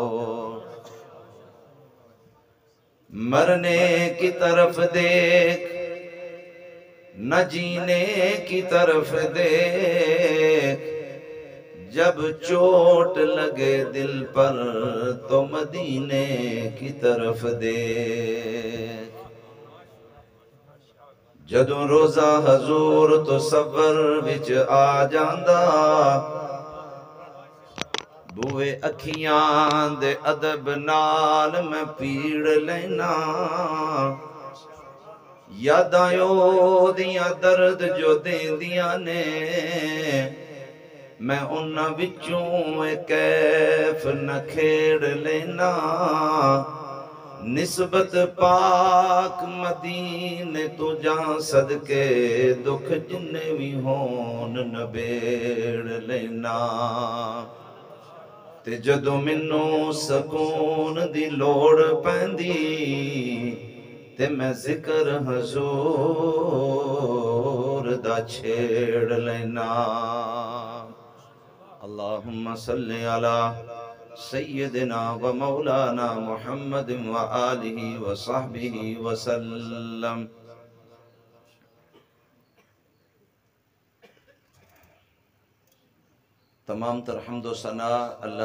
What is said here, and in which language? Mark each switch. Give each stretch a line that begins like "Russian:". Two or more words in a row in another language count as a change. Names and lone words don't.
Urdu: مرنے کی طرف دیکھ نہ جینے کی طرف دیکھ. جب چوٹ لگے دل پر تو مدینے کی طرف دیکھ.
Punjabi: جدوں روزہ حضور تو صبر وچ آ جاندا. بوئے اکھیاں دے ادب نال میں پیڑ لینا. یاداں دیاں درد جو دیندیاں نے میں انہاں وچوں کیف نہ کھیڑ لینا. نسبت پاک مدینے تو جان صدقے دکھ جنے بھی ہون نبیڑ لینا تے جدو منو سکون دی لوڑ پیندی تے میں ذکر حضور دا چھیڑ لینا
Arabic: اللہم صلی علی سیدنا و مولانا محمد و آلہ و صحبہ وسلم
Urdu: تمام تر حمد و ثنا
Arabic: اللہ